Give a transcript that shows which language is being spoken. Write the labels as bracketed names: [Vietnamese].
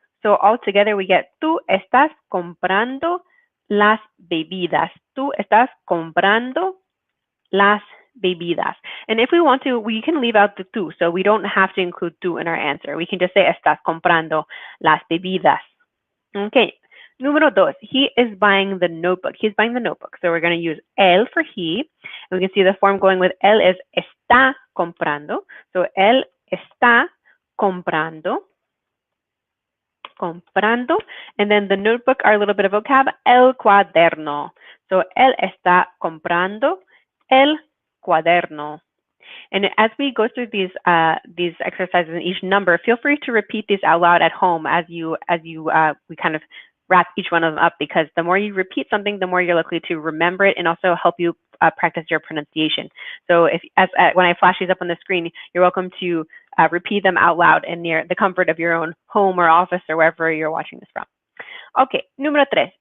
[English] So all together we get [Spanish] tú estás comprando las bebidas. Tú estás comprando las bebidas. [English] And if we want to, we can leave out the tú, so we don't have to include tú in our answer. We can just say [Spanish] estás comprando las bebidas. [English] Okay. Número 2, he is buying the notebook. He's buying the notebook. So we're going to use él for he. And we can see the form going with él is está comprando. So [Spanish] él está comprando comprando. [English] And then the notebook, our little bit of vocab, [Spanish] el cuaderno. So, él está comprando el cuaderno. [English] And as we go through these exercises in each number, feel free to repeat these out loud at home as we kind of wrap each one of them up, because the more you repeat something, the more you're likely to remember it and also help you practice your pronunciation. So when I flash these up on the screen, you're welcome to repeat them out loud in near the comfort of your own home or office or wherever you're watching this from. Okay, número 3.